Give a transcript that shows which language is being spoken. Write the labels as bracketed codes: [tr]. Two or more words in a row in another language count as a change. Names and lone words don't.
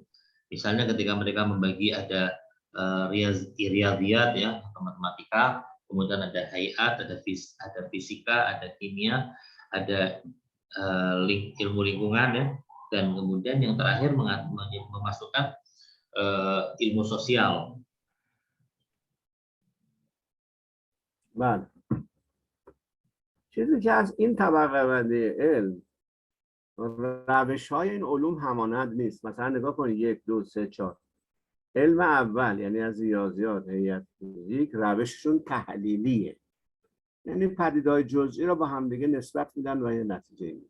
[id] Misalnya ketika mereka membagi ada riyadiyat ya, atau matematika, kemudian ada hayat, ada fisika, ada kimia, ada ilmu lingkungan ya, dan kemudian yang terakhir memasukkan ilmu sosial. [fa] بله. چیزی که از این طبقه بندی علم روش های این علوم همانند نیست. مثلا نگاه کنید 1 2 3 4 علم اول یعنی از ریاضیات، هیئت، فیزیک روششون تحلیلیه، یعنی پدیده‌های جزئی را با همدیگه نسبت میدن و یه نتیجه میگیرن.